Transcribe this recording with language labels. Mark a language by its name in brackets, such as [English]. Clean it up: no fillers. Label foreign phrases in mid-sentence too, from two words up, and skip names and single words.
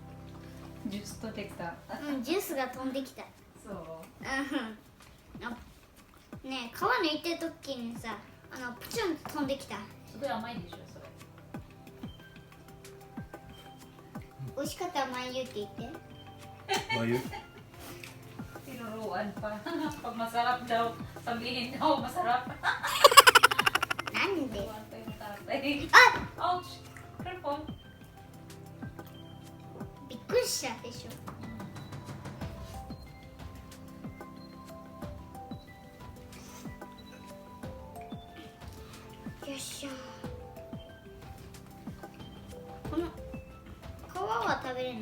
[Japanese] ジュース取ってきた。ジュースが飛んできた。そう。ねえ、皮抜いてる時にさ、プチュンと飛んできた。すごい甘いでしょ、それ。美味しかったらまゆって言って。 [Filipino] Mayo. Tinuruan pa. Pag masarap daw, sabihin daw masarap. [Japanese] なんで？ [Filipino] Tinuruan pa yung tatay. [Japanese] あ、 [English] Ouch! Careful. [Japanese] びっくりしたでしょ。よっしゃ。この皮は食べれないの？